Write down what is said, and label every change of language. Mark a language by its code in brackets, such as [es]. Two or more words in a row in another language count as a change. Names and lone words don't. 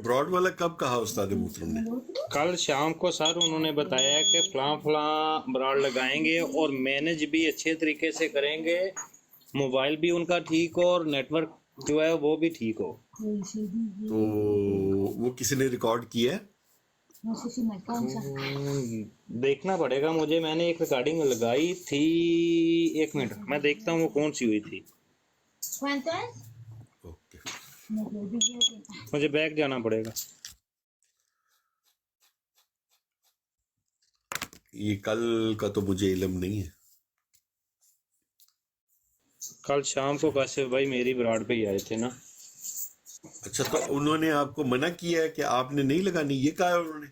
[ur] براڈ والا کب کہا استاد محترم نے? کل شام کو سر انہوں نے بتایا کہ فلاں فلاں براڈ لگائیں گے اور مینیج بھی اچھے طریقے سے کریں گے، موبائل بھی ان کا ٹھیک ہو اور نیٹ ورک جو ہے وہ بھی ٹھیک ہو. تو وہ کسی نے ریکارڈ کیا ہے? [es] No sé si me alcanza. [ur] دیکھنا پڑے گا مجھے، میں نے ایک ریکارڈنگ لگائی تھی، ایک منٹ میں دیکھتا ہوں وہ کون سی ہوئی تھی. [es] ¿Cuánto es? [ur] ओके। [es] Me olvidé de- [ur] مجھے بیک جانا پڑے گا. یہ کل کا تو مجھے علم نہیں ہے. کل شام کو کاشف بھائی میری براڈ پے ہی آئے تھے نا. اچھا، تو انہوں نے آپ کو منع کیا ہے کہ آپ نے نہیں لگانی، یہ کہا ہے انہوں نے?